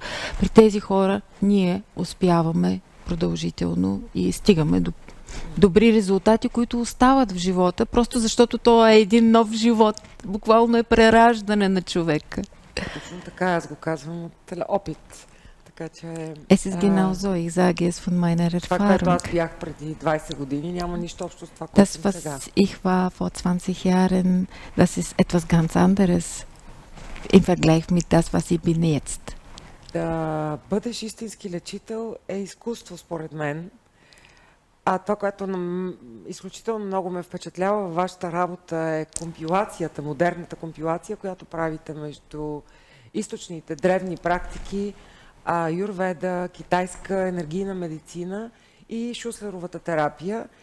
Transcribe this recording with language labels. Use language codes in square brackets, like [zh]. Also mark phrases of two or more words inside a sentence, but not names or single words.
[bg] При тези хора ние успяваме продължително и стигаме до добри резултати, които остават в живота, просто защото то е един нов живот. Буквално е прераждане на човека. Точно така, аз го казвам от опит. Така че... [de] Es ist genau so, ich sage es von meiner Erfahrung. [bg] Това, което аз бях преди 20 години, няма нищо общо с това, което съм сега. [de] Das, was ich war vor 20 Jahren, das ist etwas ganz anderes im Vergleich mit das, was ich bin jetzt. [bg] Да бъдеш истински лечител е изкуство, според мен. А това, което изключително много ме впечатлява във вашата работа е компилацията, модерната компилация, която правите между източните древни практики аюрведа, китайска енергийна медицина и шуслеровата терапия.